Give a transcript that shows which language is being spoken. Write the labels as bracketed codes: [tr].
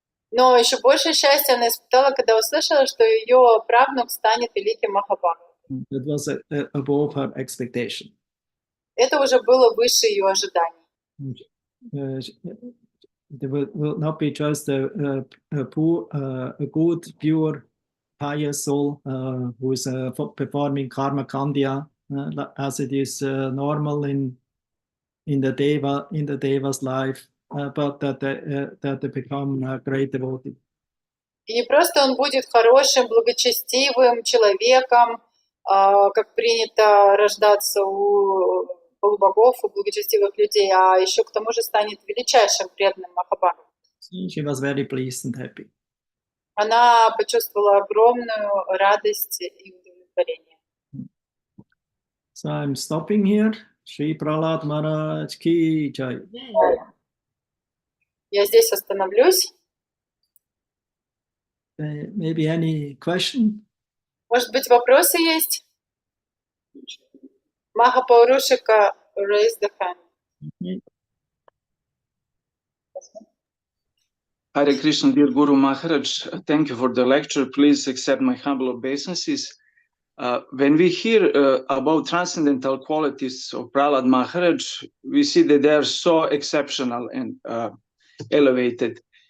[ru] Но еще больше счастья она испытала, когда услышала, что ее правнук станет великим Махабхагаватом. [en] That was above her expectation. [ru] Это уже было выше ее ожиданий. [en] There will not be just a good, pure, pious soul who is performing karma kandya as it is normal in the deva's life, but that they become great devotee. [ru] И не просто он будет хорошим, благочестивым человеком, как принято рождаться у полубогов, у благочестивых людей, а еще к тому же станет величайшим преданным Махабхагаватом. [en] She was very pleased and happy. [ru] Она почувствовала огромную радость и удовлетворение. [en] So I'm stopping here. Shri Prahlad Maharaj ki jai. [ru] Я здесь остановлюсь. [en] Maybe any question? [ru] Может быть, вопросы есть? [en] Махапаурушика, raise the hand. Hare Krishna, dear Guru Maharaj, thank you for the lecture. Please accept my humble obeisances. When we hear about transcendental qualities of Prahlad Maharaj, we see that they are so exceptional and elevated.